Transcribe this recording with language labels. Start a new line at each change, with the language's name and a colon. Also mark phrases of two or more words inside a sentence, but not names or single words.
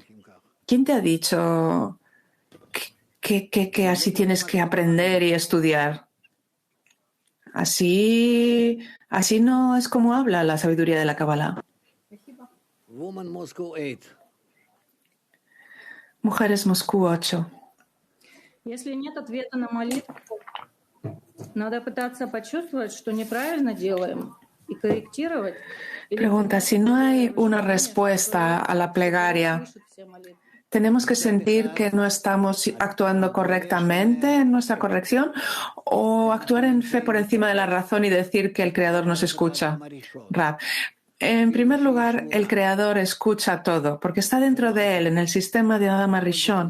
Spanish: ¿Quién te ha dicho que así tienes que aprender y estudiar? Así no es como habla la sabiduría de la Kabbalah. Mujeres Moscú 8.
Russian: Если нет ответа на молитву, надо пытаться почувствовать, что неправильно делаем, и корректировать.
Spanish: Pregunta, si no hay una respuesta a la plegaria, ¿tenemos que sentir que no estamos actuando correctamente en nuestra corrección o actuar en fe por encima de la razón y decir que el Creador nos escucha? Rab, en primer lugar, el Creador escucha todo porque está dentro de él, en el sistema de Adam Rishon.